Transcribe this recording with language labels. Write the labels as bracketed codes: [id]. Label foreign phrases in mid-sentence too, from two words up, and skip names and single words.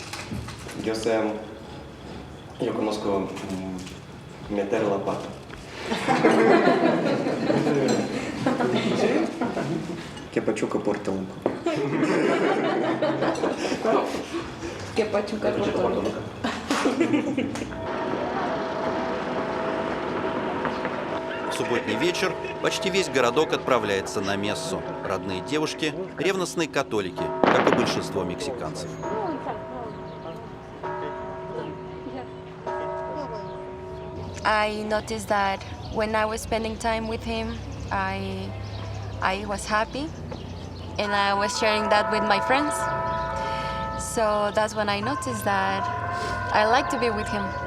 [es] Yo conozco meter la pata. Que pachuca por tronco. ¿Qué pachuca por tronco? [ru] В субботний вечер почти весь городок отправляется на мессу. Родные девушки – ревностные католики, как и большинство мексиканцев. [en] I noticed that when I was spending time with him, I was happy, and I was sharing that with my friends. So that's when I noticed that I like to be with him.